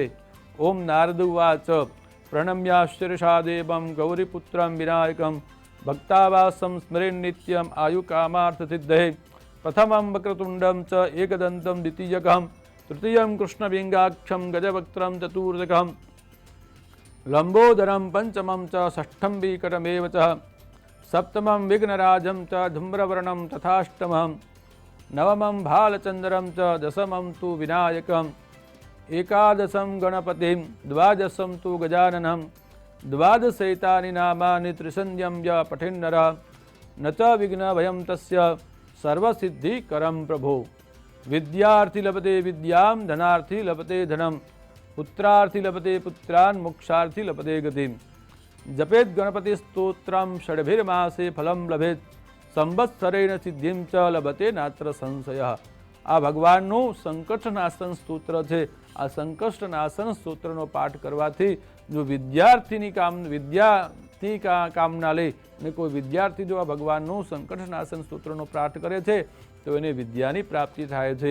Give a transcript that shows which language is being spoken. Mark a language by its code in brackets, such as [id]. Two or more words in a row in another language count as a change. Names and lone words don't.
[sa] ઓમ નારદ ઉવાચ પ્રણમ્યાશ્ચર્યશા દેવમ ગૌરીપુત્રમ વિનાયકમ ભક્તાવાસમ સ્મરેન નિત્યમ આયુકામાર્થસિદ્ધયે પ્રથમમ વક્રતુંડમ ચ એકદંતમ દ્વિતીયકમ તૃતીયમ કૃષ્ણવિંગાક્ષમ ગજવક્त्रम ચતુર્દકમ લંબોદરમ પંચમમ ચ ષષ્ઠમ વિકટમેવ ચ સપ્તમમ વિઘ્નરાજમ ચ ધૂમ્રવર્ણમ તથાષ્ટમમ નવમમ ભાલચંદ્રમ ચ દશમમ તુ વિનાયકમ एकादशं गणपतिं द्वादशं तु गजाननं द्वादशैतानि नामानि त्रिसंध्यं य पठेन्नरः न च विघ्नभयं तस्य सर्वसिद्धिकरं प्रभो। विद्यार्थी लभते विद्यां धनार्थी लभते धनं पुत्रार्थी लभते पुत्रान् मोक्षार्थी लभते गतिं। जपेत गणपति स्तोत्रम षड्भिर्मासे फलम लभेत संवत्सरेण सिद्धिं च लभते नात्र संशयः। [gu] आ भगवानનું સંકટનાશન સ્તોત્ર છે। આ સંકટનાશન સ્તોત્રનો પાઠ કરવાથી જો વિદ્યાર્થી કામના લે અને કોઈ વિદ્યાર્થી જો આ ભગવાનનું સંકટનાશન સ્તોત્રનો પાઠ કરે છે તો એને વિદ્યાની પ્રાપ્તિ થાય છે।